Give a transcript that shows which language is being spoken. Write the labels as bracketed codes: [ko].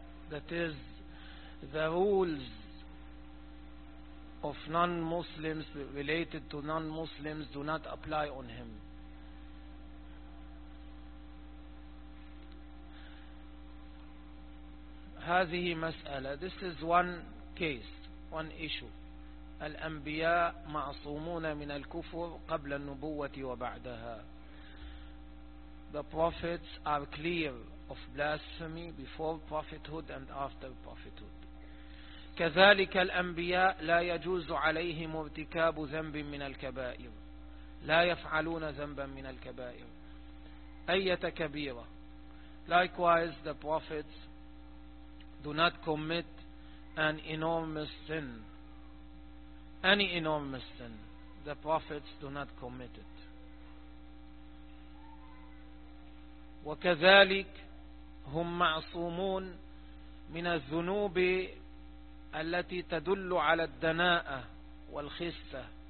[en] That is, the rules of non-Muslims related to non-Muslims do not apply on him. [ar] هذه مسألة. [en] This is one case, one issue. [ar] الأنبياء معصومون من الكفر قبل النبوة وبعدها. [en] The prophets are clear of blasphemy before prophethood and after prophethood. [ar] كذلك الأنبياء لا يجوز عليهم ارتكاب ذنب من الكبائر، لا يفعلون ذنبا من الكبائر أي كبيرة. [en] Likewise the prophets do not commit an enormous sin. Any enormous sin, the prophets do not commit it. [ar] وكذلك هم معصومون من الذنوب التي تدل على الدناءة والخسة.